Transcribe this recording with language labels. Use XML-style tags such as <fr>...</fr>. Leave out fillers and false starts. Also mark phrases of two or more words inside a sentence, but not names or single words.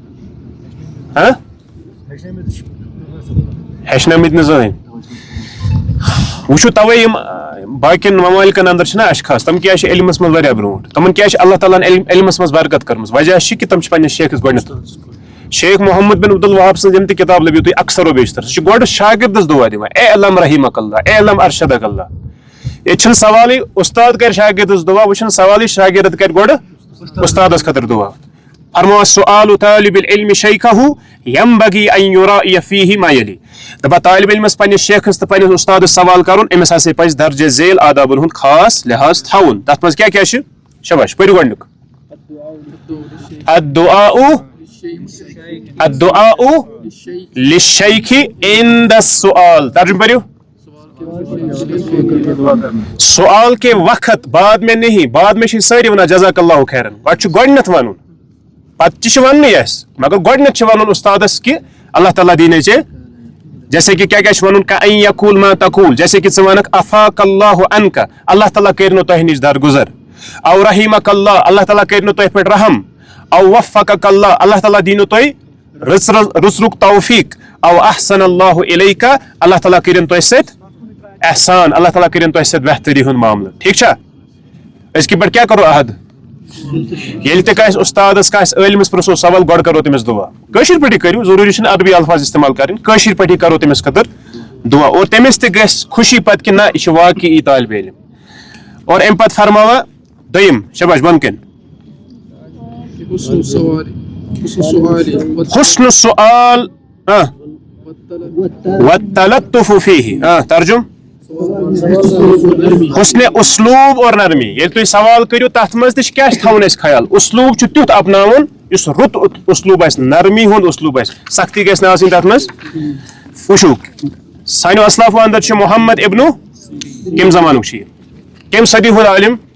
<ks>ہیٚچھنٲمٕتۍ نہٕ زٕہٕنۍ وٕچھو توے یِم باقین ممالکن اندر چھِنہ اشخاص تِم کیازِ چھِ علمس منٛز واریاہ برونٛٹھ تِمن کیازِ چھِ اللہ تعالیٰ ہن علمس منٛز برکت کٔرمٕژ وجہ چھِ کہِ تِم چھِ پننس شیخس گۄڈنیتھ شیخ محمد بن عبد الوہاب سٕنٛز یِم تہِ کِتاب لٔبِو تُہۍ اکثر و بیشتر سُہ چھُ گۄڈٕ شاگردس دُعا دِوان</ks> <ar>اے علم رحیمک اللہ اے علم ارشدک اللہ</ar> <ks>ییٚتہِ چھُنہٕ سوالٕے اُستاد کرِ شاگردس دُعا وۄنۍ چھُنہٕ سوالٕے شاگرد کرِ گۄڈٕ اُستادس خٲطرٕ دُعا فرماوان</ks> <ar>سؤال طالب العلم شیخہ ینبغی ان یراعی فیہ ما یلی</ar> <ks>دپان طالب علمس پننس شیخس تہٕ پننس اُستادس سوال کرُن أمِس ہسا پزِ درجہ ذیل آدابن ہُنٛد خاص لحاظ تھاوُن تتھ منٛز کیاہ چھُ شاباش پٔرِو گۄڈنیُک</ks> <ar>الدعاء للشیخ عند السؤال</ar> <ks>ترجمہ پٔرِو</ks> <ur>سوال کے وقت بعد میں نہیں بعد میں</ur> <ks>چھِ سٲری ونان</ks> <ar>جزاک اللہ خیرن</ar> <ks>پتہٕ چھُ گۄڈنیتھ ونُن پتہٕ تہِ چھُ وننٕے اسہِ مگر گۄڈنیتھ چھُ ونُن اُستادس کہِ اللہ تعالیٰ دیٖنے ژےٚ</ks> <ur>جیسے کہ</ur> <ks>کیاہ چھُ ونُن</ks> <ar>کأن یقول ما تقول</ar> <ur>جیسے کہ</ur> <ks>ژٕ ونکھ</ks> <ar>عفاک اللہ عنک</ar> <ks>اللہ تعالیٰ کٔرِنو تۄہہِ نِش درگُزر او</ks> <ar>رحیمک اللہ</ar> <ks>اللہ تعالیٰ کٔرِنو تۄہہِ پٮ۪ٹھ رحم او</ks> <ar>وفقک اللہ</ar> <ks>اللہ تعالیٰ دیٖنو تۄہہِ رٕژرُک توفیق او</ks> <ar>احسن اللہ الیکا</ar> <ks>اللہ تعالیٰ کٔرِنۍ تۄہہِ سۭتۍ احسان اللہ تعالیٰ کٔرِنۍ تۄہہِ سۭتۍ بہتری ہُنٛد معاملہٕ ٹھیٖک چھا أزکہِ پٮ۪ٹھ کیاہ کرو عہد ییٚلہِ تہِ کٲنٛسہِ اُستادس کٲنٛسہِ عٲلمس پرٛژھو سوال گۄڈٕ کرو تٔمِس دُعا کٲشِر پٲٹھی کٔرِو ضروٗری چھُنہٕ عربی الفاظ استعمال کَرٕنۍ کٲشِر پٲٹھی کرو تٔمِس خٲطرٕ دُعا اور تٔمِس تہِ گژھِ خوشی پتہٕ کہِ نہ یہِ چھُ واقعی طالبہِ علم اور اَمہِ پتہٕ فرماوا دوٚیِم شاباش بۄن کَنۍ</ks> <ar>حُسنُ السؤال والتلطف فیہ</ar> <ks>ترجم</ks> <ur>حسن اسلوب اور نرمی</ur> <ks>ییٚلہِ تُہۍ سوال کٔرِو تتھ منٛز تہِ چھُ کیاہ چھُ تھاوُن اَسہِ خیال اسلوب چھُ تیُتھ اپناوُن یُس رُت اسلوب آسہِ نرمی ہُنٛد اسلوب آسہِ سختی گژھِ نہٕ آسٕنۍ تتھ منٛز وٕچھِو سانیو اسلافو اندر چھُ محمد ابنو کمہِ زمانُک چھُ یہِ کمہِ صدی ہُنٛد عالم</ks>